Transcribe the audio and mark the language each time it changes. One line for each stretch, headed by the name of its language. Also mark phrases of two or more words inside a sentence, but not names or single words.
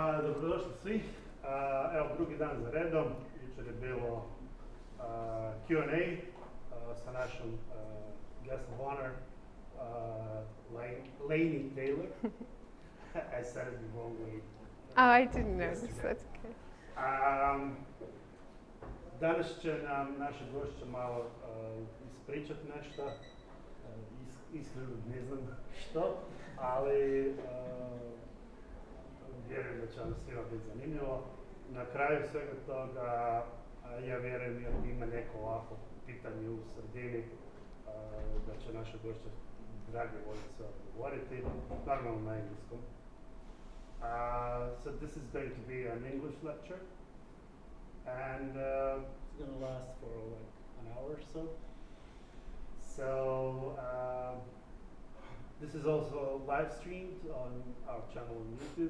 Croatian: Dobrodošli svi. Evo drugi dan za redom. Jučer je bilo Q&A sa našom
English: guest of honor,
Croatian: Laini Taylor.
English: I said it the wrong way. Oh, I didn't notice. That's okay.
Croatian: Danas će nam naša gošća malo ispričati nešto. Iskreno ne znam što, ali vjerujem da će vam svima biti zanimljivo. Na kraju svega toga, ja vjerujem da ima neko ovako pitanje u sredini, da će naša gošća drage volje sve odgovoriti, normalno na engleskom.
English: So this is going to be an English lecture, and it's going to last for like an hour or so. So this is also live streamed on our channel on YouTube.